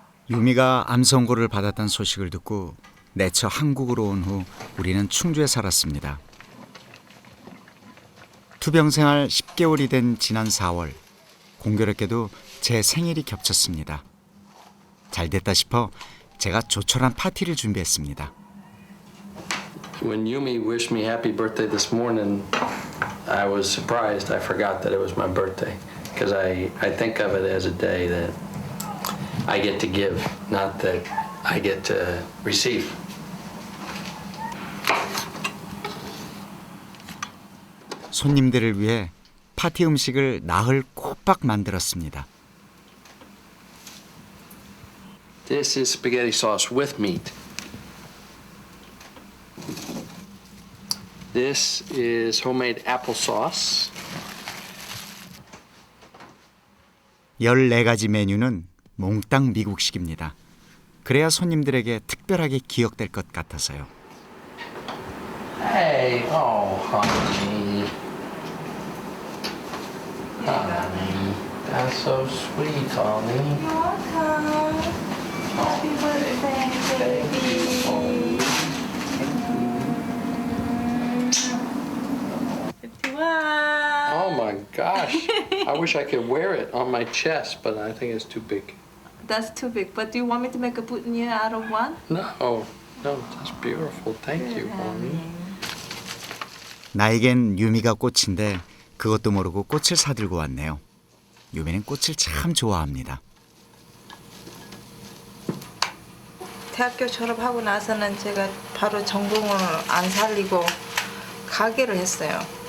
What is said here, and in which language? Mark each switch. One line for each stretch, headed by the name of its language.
Korean: 유미가 암 선고를 받았다는 소식을 듣고 내처 한국으로 온 후 우리는 충주에 살았습니다. 투병 생활 10개월이 된 지난 4월, 공교롭게도 제 생일이 겹쳤습니다. 잘 됐다 싶어 제가 조촐한 파티를 준비했습니다.
English: When Yumi wished me happy birthday this morning, I was surprised. I forgot that it was my birthday because I think of it as a day that I get to give, not that I get to receive.
Korean: 손님들을 위해 파티 음식을 나흘 꼬박 만들었습니다.
English: This is spaghetti sauce with meat. This is homemade applesauce.
Korean: 14가지 메뉴는 몽땅 미국식입니다. 그래야 손님들에게 특별하게 기억될 것 같아서요.
English: Hey, oh, honey. Honey, that's so sweet, honey. welcome. Oh my gosh. I wish I could wear it on my chest, but I think it's too big. That's too big. But do you want me to make a boutonniere out of one? No, that's beautiful. Thank you, mommy.
Korean: 나에겐 유미가 꽃인데 그것도 모르고 꽃을 사들고 왔네요. 유미는 꽃을 참 좋아합니다. 대학교 졸업하고 나서는 제가 바로 전공을 안 살리고 가게를 했어요.